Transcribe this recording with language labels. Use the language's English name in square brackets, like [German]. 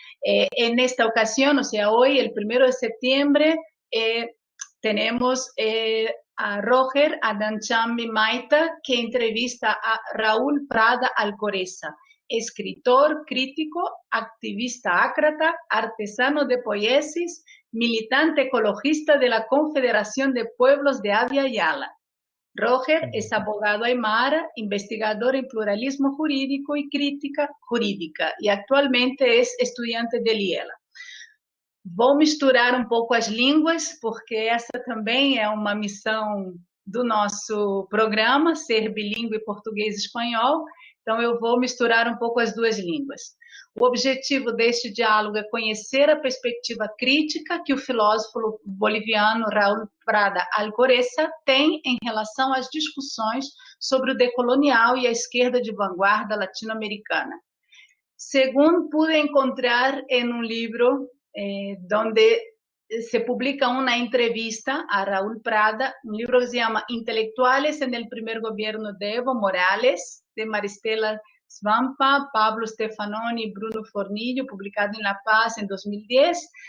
[Spanish] En esta ocasión, o sea, hoy, el 1 de septiembre, tenemos a Roger Adanchambi Maita, que entrevista a Raúl Prada Alcoreza, escritor, crítico, activista ácrata, artesano de poiesis, militante ecologista de la Confederación de Pueblos de Avia Yala. Roger es abogado aymara, investigador en pluralismo jurídico y crítica jurídica, y actualmente es estudiante de Liela. [Portuguese] Vou misturar um pouco as línguas, porque essa também é uma missão do nosso programa, ser bilíngue português e espanhol, então eu vou misturar um pouco as duas línguas. O objetivo deste diálogo é conhecer a perspectiva crítica que o filósofo boliviano Raúl Prada Alcoreza tem em relação às discussões sobre o decolonial e a esquerda de vanguarda latino-americana. [Spanish] Según pude encontrar en un libro donde se publica una entrevista a Raúl Prada, un libro que se llama Intelectuales en el primer gobierno de Evo Morales, de Maristela Svampa, Pablo Stefanoni y Bruno Fornillo, publicado en La Paz en 2010.